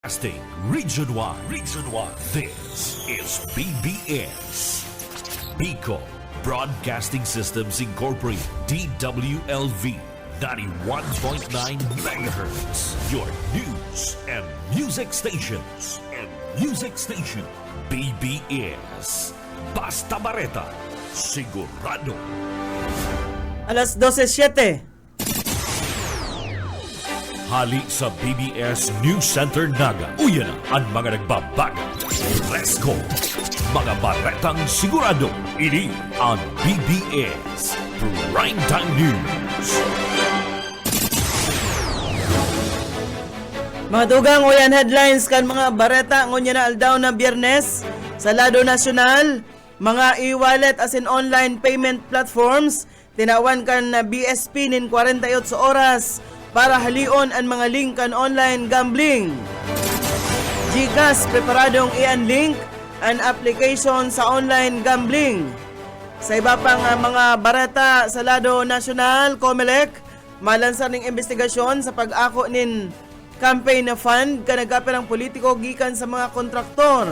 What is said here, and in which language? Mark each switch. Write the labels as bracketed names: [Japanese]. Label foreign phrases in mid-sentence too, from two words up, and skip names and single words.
[English] Broadcasting Region 1. Region 1. This is BBS. Bicol Broadcasting Systems Incorporated. DWLV 91.9 MHz. Your news and music stations. [Bikol] BBS. Basta Bareta. Sigurado. Alas 12:07. Hali sa BBS News Center Naga. Uyan na ang mga nagbabaga. [English] Let's go! [Bikol] Mga baretang sigurado. Ini ang BBS Primetime News. Mga dugang uyan headlines kan mga bareta ngunya na aldaw na Biyernes sa lado nasyonal, mga e-wallet [English] as in online payment platforms [Bikol] tinawan kan na BSP nin 48 oras para halion ang mga link kan online gambling. GCash preparadong i-unlink ang application sa online gambling. Sa iba pang mga bareta sa lado nasyonal, COMELEC malansar ning investigasyon sa pag-ako nin campaign na fund kanagapirang politiko gikan sa mga kontraktor.